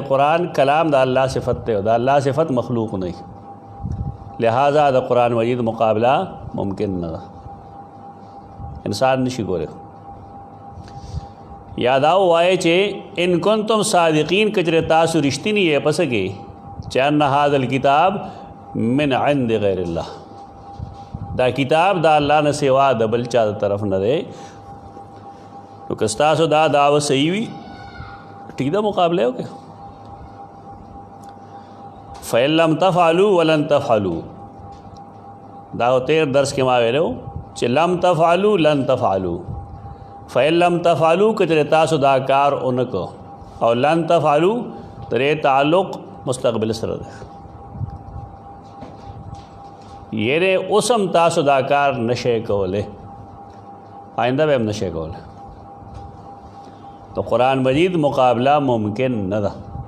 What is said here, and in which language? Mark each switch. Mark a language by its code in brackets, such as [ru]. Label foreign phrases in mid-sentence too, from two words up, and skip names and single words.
[ps] قرآن کلام د الله صفت دی او د الله صفت مخلوق نه. لہذا د قرآن مجید مقابله ممکن نه ده، انسان نشي کولی. یاد او وایي چې [ar] ان کنتم صادقین، [ps] کچره تاسو رښتینی یې پس کې چې [ar] ان هذا الکتاب من عند غیر الله، [ps] دا کتاب دا الله نه سوا د بل چا طرف نه دی. نو که ستاسو دا دعوه صحیح وي ٹھیک ده مقابله وکړه. [ar] فَإِن لَمْ تَفْعَلُوا وَلَن تَفْعَلُوا، [ps] دا تیر درس کې ما ویلو چې [ar] لم تفعلوا لن تفعلوا. فَإِن لَمْ تَفْعَلُوا [ps] کچره تاسو دا کار اونکو، او [ar] لن تفعلوا [ps] ترې تعلق مستقبل سره ده، یعنی اوسم تاسو دا کار نشئ کوله، آئنده به هم نشئ کوله. تو قرآن مجید مقابله ممکن نه ده.